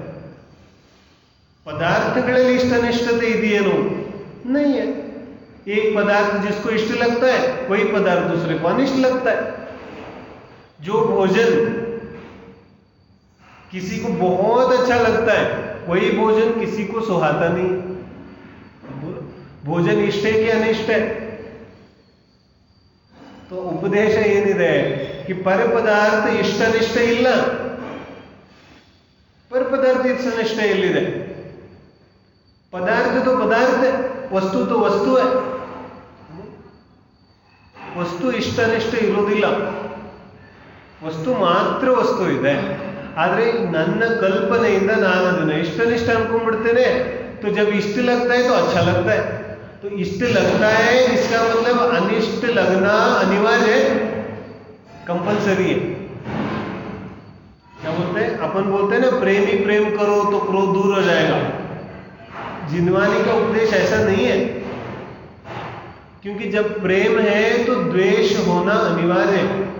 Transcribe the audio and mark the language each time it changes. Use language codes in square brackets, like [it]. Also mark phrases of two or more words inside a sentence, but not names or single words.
[kn] ಪದಾರ್ಥಗಳಲ್ಲಿ ಇಷ್ಟ ಅನಿಷ್ಟತೆ ಇದೆಯೇನು? [hi] नहीं है. एक पदार्थ जिसको इष्ट लगता है वही पदार्थ दूसरे को अनिष्ट लगता है. जो भोजन किसी को बहुत अच्छा लगता है वही भोजन किसी को सुहाता नहीं। भोजन इष्ट है कि अनिष्ट है? [kn] ತೋ ಉಪದೇಶ ಏನಿದೆ ಕಿ ಪರ ಪದಾರ್ಥ ಇಷ್ಟ ಅನಿಷ್ಟ ಇಲ್ಲ, ಪರ ಪದಾರ್ಥ ಇಷ್ಟ ಅನಿಷ್ಟ ಎಲ್ಲಿದೆ? [hi] पदार्थ तो पदार्थ है, वस्तु तो वस्तु है। [kn] ವಸ್ತು ಇಷ್ಟ ಅನಿಷ್ಟ ಇರೋದಿಲ್ಲ, ವಸ್ತು ಮಾತ್ರ ವಸ್ತು ಇದೆ. ಆದರೆ ನನ್ನ ಕಲ್ಪನೆಯಿಂದ ನಾನು ಅದನ್ನ ಇಷ್ಟನಿಷ್ಟ ಅನ್ಕೊಂಡ್ಬಿಡ್ತೇನೆ. [hi] तो जब इष्ट लगता है तो अच्छा लगता है, तो इष्ट लगता है इसका मतलब अनिष्ट लगना अनिवार्य है, कंपलसरी है। क्या बोलते हैं अपन? बोलते हैं ना प्रेमी प्रेम करो तो क्रोध दूर हो जाएगा। जिनवानी का उपदेश ऐसा नहीं है, क्योंकि जब प्रेम है तो द्वेष होना अनिवार्य है।